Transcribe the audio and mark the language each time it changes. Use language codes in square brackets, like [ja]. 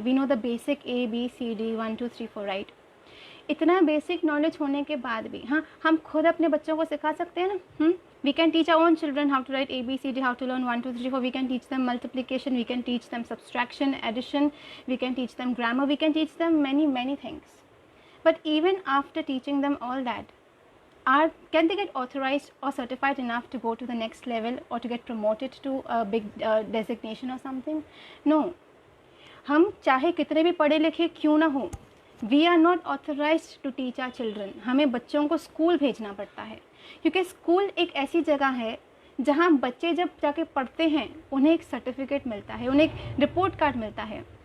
[en] We know the basic ABCD 1 2 3 4 right. [hi] इतना basic knowledge होने के बाद भी हाँ, हम खुद अपने बच्चों को सिखा सकते हैं ना। [en] We can teach our own children how to write ABCD, how to learn 1 2 3 4। We can teach them multiplication, we can teach them subtraction, addition, we can teach them grammar, we can teach them many things. But even after teaching them all that, can they get authorized or certified enough to go to the next level or to get promoted to a big designation or something? No. [hi] हम चाहे कितने भी पढ़े लिखे क्यों ना हो, [en] We are not authorized to teach our children. [hi] हमें बच्चों को स्कूल भेजना पड़ता है, क्योंकि स्कूल एक ऐसी जगह है जहाँ बच्चे जब जाके पढ़ते हैं उन्हें एक सर्टिफिकेट मिलता है, उन्हें एक रिपोर्ट कार्ड मिलता है।